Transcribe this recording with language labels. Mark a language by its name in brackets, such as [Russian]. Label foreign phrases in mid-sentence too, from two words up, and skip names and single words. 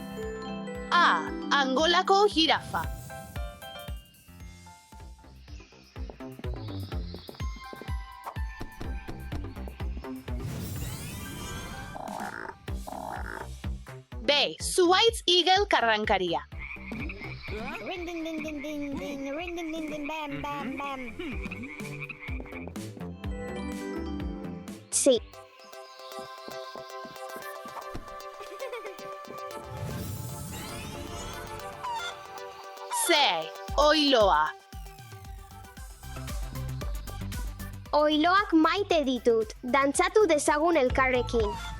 [Basque] A. Angolako jirafa. B. Zuhaitz igel karrankaria. Ring ding ding ding ding ding, ring ding ding ding bam bam bam. [Spanish] Sí. [Basque] C. Oiloa. Oiloak maite ditut, dantzatu dezagun elkarrekin.